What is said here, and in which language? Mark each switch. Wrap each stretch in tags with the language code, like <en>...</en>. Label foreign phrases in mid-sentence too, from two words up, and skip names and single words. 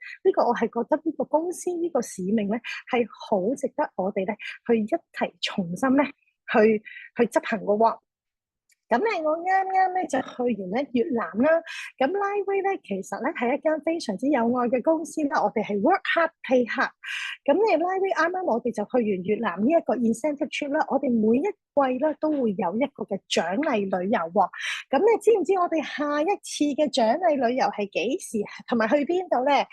<yue>呢個我係覺得呢個公司呢個使命咧，係好值得我哋咧去一齊重新咧去執行嘅喎。咁咧，我啱啱咧就去完咧越南啦。咁 Lifewave 咧其實咧係一間非常之有愛嘅公司啦。我哋係</yue> <en>work hard pay hard。</en> <yue>咁你 Lifewave 啱啱我哋就去完越南呢一個</yue> <en>incentive trip</en> <yue>啦。我哋每一季咧都會有一個嘅獎勵旅遊喎。咁你知唔知我哋下一次嘅獎勵旅遊係幾時，同埋去邊度咧？</yue>